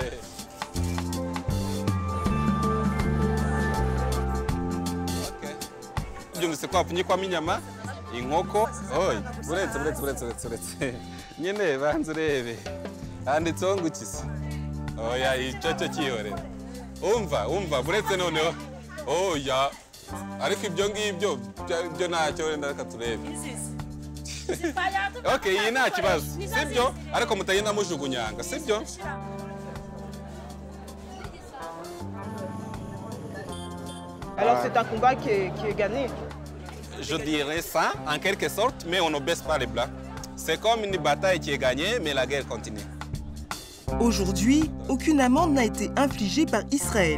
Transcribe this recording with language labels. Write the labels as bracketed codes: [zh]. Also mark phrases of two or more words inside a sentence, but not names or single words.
[rw] byumvise ko hapfunyikwamo inyama inkoko oy buretse nyine banze urebe handitseho ngo iki se oya icyo cyihorera umva buretse noneho oya ariko ibyo ngibyo byo ntacyo wenda reka turebe ok iyi nta kibazo sibyo ariko mutagenda mujugunyanga sibyo [fr] Alors c'est un combat qui est gagné. Je dirais ça en quelque sorte, mais on ne baisse pas les bras. C'est comme une bataille qui est gagnée, mais la guerre continue. Aujourd'hui, aucune amende n'a été infligée par Israël.